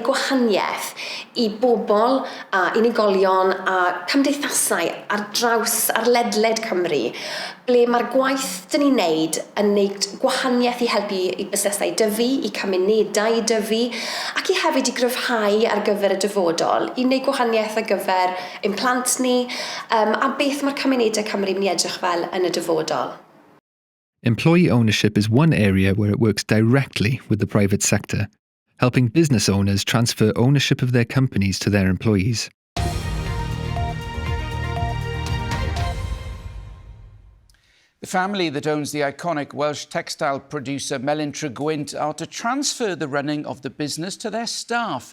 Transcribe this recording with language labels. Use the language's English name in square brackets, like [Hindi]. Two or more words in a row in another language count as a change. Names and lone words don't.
[Welsh] gwahaniaeth i bobl a unigolion a cymdeithasau ar ledled Cymru, ble mae'r gwaith dyn ni'n neud yn neud gwahaniaeth i helpu i busnesau dyfu, i cymunedau dyfu, ac i hefyd i gryfhau ar gyfer y dyfodol, i wneud gwahaniaeth ar gyfer ein plant ni, a beth mae'r cymunedau Cymru yn edrych fel yn y dyfodol. [English] Employee ownership is one area where it works directly with the private sector, helping business owners transfer ownership of their companies to their employees. The family that owns the iconic Welsh textile producer Melyn Trygwynt are to transfer the running of the business to their staff.